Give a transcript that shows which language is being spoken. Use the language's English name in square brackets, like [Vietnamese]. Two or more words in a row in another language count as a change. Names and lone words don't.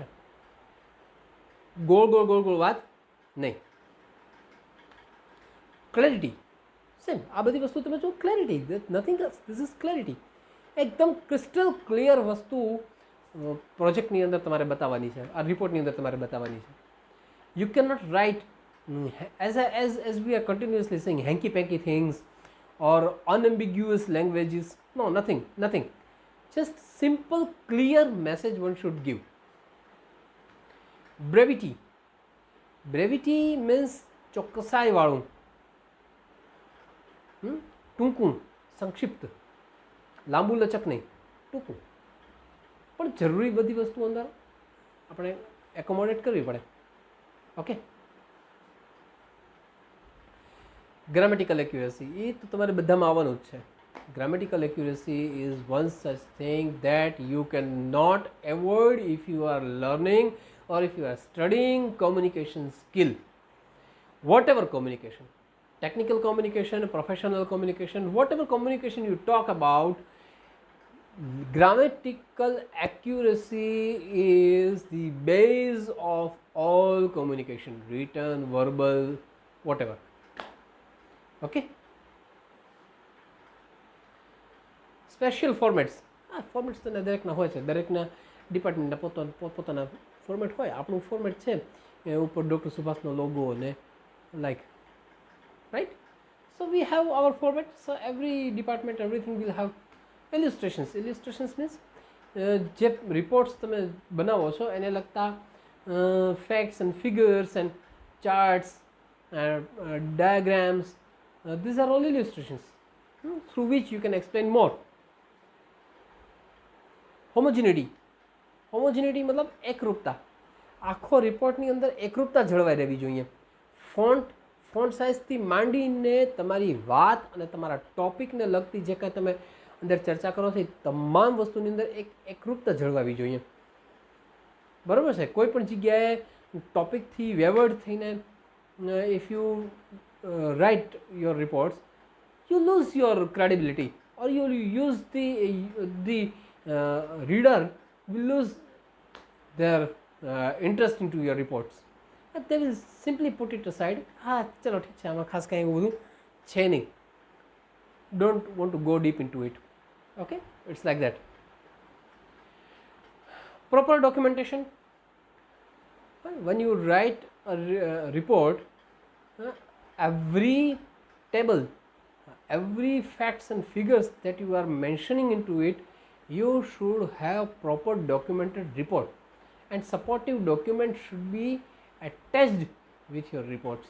[Gujarati] ગોળ ગોળ ગોળ ગોળ વાત નહીં. [English] clarity same, [Gujarati] આ બધી વસ્તુ તમે જો ક્લેરિટી, [English] nothing else, this is clarity. [Gujarati] એકદમ [English] crystal clear [Gujarati] વસ્તુ પ્રોજેક્ટની અંદર તમારે બતાવવાની છે, આ રિપોર્ટની અંદર તમારે બતાવવાની છે. [English] you can not write as we are continuously saying hanky panky things or unambiguous languages. No, nothing. Just simple clear message one should give. Brevity means [Gujarati] ચોકસાઈ વાળું, ટૂંકું, સંક્ષિપ્ત, લાંબુ લચક નહીં, ટૂંકું. પણ જરૂરી બધી વસ્તુ અંદર આપણે એકોમોડેટ કરવી પડે. ઓકે, [English] grammatical accuracy [Gujarati] એ તો તમારે બધામાં આવવાનું જ છે. [English] grammatical accuracy is one such thing that you can not avoid if you are learning or if you are studying communication skill, whatever communication, technical communication, professional communication, whatever communication you talk about, grammatical accuracy is the base of all communication, written, verbal, whatever. Okay, special formats. [Gujarati] ફોર્મેટ્સ તો દરેકના હોય છે, દરેકના ડિપાર્ટમેન્ટના પોતાના ફોર્મેટ હોય. આપણું ફોર્મેટ છે એ ઉપર ડૉક્ટર સુભાષનો લોગો ને [English] like, right. so we have our format. so every department everything will have illustrations means [Gujarati] જે રિપોર્ટ્સ તમે બનાવો છો એને લગતા [English] facts and figures and charts diagrams, these are all illustrations through which you can explain more. [Gujarati] હોમોજિનિટી મતલબ એકરૂપતા. આખો રિપોર્ટની અંદર એકરૂપતા જળવાઈ રહેવી જોઈએ. ફોન્ટ સાઇઝથી માંડીને તમારી વાત અને તમારા ટોપિકને લગતી જે કાંઈ તમે અંદર ચર્ચા કરો છો એ તમામ વસ્તુની અંદર એકરૂપતા જળવાવી જોઈએ. બરાબર છે? કોઈ પણ જગ્યાએ ટોપિકથી વેવર્ડ થઈને [English] if you write your reports, you lose your credibility, or you use the reader will lose their interest into your reports, and they will simply put it aside. [Gujarati] ચલો ઠીક છે, આમાં ખાસ કાંઈ એવું બધું છે નહીં, [English] don't want to go deep into it. Okay, it's like that. Proper documentation. When you write a report, every table, every facts and figures that you are mentioning into it, you should have proper documented report, and supportive document should be attached with your reports.